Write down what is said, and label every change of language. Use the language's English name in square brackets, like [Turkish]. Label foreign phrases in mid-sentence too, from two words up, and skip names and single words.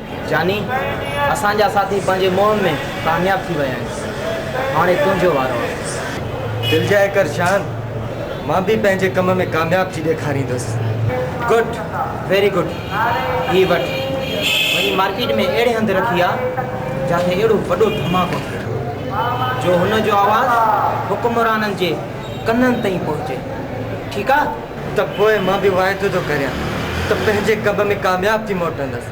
[Sindhi] जानी असांजा साथी पंहिंजे मोह में कामयाब थी विया आहिनि। हाणे तुंहिंजो वारो आहे। दिल जाए कर शान, मां भी पंहिंजे कम में कामयाब थी ॾेखारींदुसि। [English] Good, very good. [Sindhi] ही वठ वही मार्केट में अहिड़े हंधि रखी आहे जिथे अहिड़ो वॾो धमाको थिए जो हुन जो आवाज़ हुकुमराननि जे कननि ताईं पहुचे। ठीकु आहे? त पोइ मां भी वाइदो थो करियां त पंहिंजे कम में कामयाब थी मोटंदुसि।